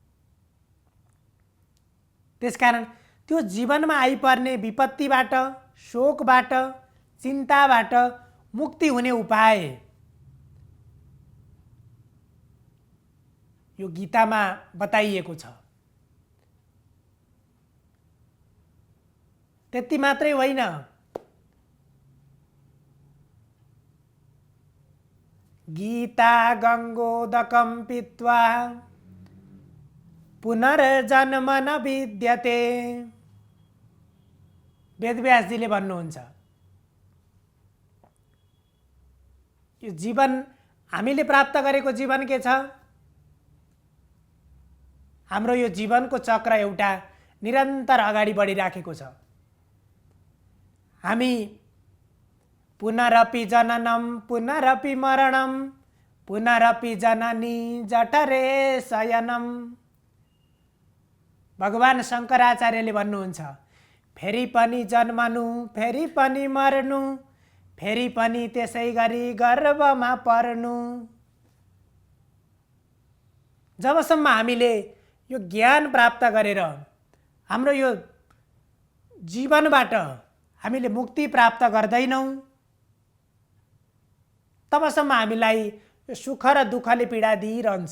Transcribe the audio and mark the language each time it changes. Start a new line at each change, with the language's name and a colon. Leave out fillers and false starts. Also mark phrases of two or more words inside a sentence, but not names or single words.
Nepali: त्यसकारण त्यो जीवनमा आइपर्ने विपत्तिबाट, शोकबाट, चिन्ताबाट मुक्ति हुने उपाय यो गीतामा बताइएको छ। त्यति मात्रै होइन,
Sanskrit: गीता गङ्गोदकं पीत्वा पुनर्जन्म न विद्यते।
Nepali: वेदव्यासजीले भन्नुहुन्छ यो जीवन, हामीले प्राप्त गरेको जीवन के छ? हाम्रो यो जीवनको चक्र एउटा निरन्तर अगाडि बढिराखेको छ।
Sanskrit: हामी पुनरपि जननम पुनरपि मरणम पुनरपि जननी जठरे शयनम।
Nepali: भगवान शङ्कराचार्यले भन्नुहुन्छ, फेरि पनि जन्मनु, फेरि पनि मर्नु, फेरि पनि त्यसै गरी गर्भमा पर्नु। जबसम्म हामीले यो ज्ञान प्राप्त गरेर हाम्रो यो जीवनबाट हामीले मुक्ति प्राप्त गर्दैनौँ, तबसम्म हामीलाई यो सुख र दुःखले पीडा दिइरहन्छ।